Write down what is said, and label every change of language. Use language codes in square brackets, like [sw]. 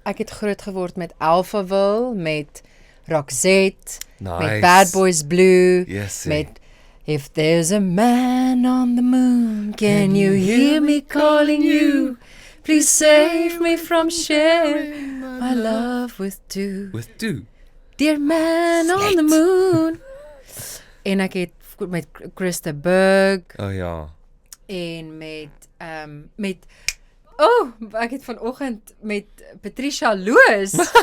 [af] Ek het groot geword met Alphaville, met Roxette, [en] Nice. [af] met Bad Boys Blue, [en] Yes. met If There's a Man on the Moon, can you hear me calling you? Please save me from sharing my love with two. With two. Dear man on the moon. [af] En ek het met Krista Berg Oh ja. en met ek het vanoggend met Patricia Loos.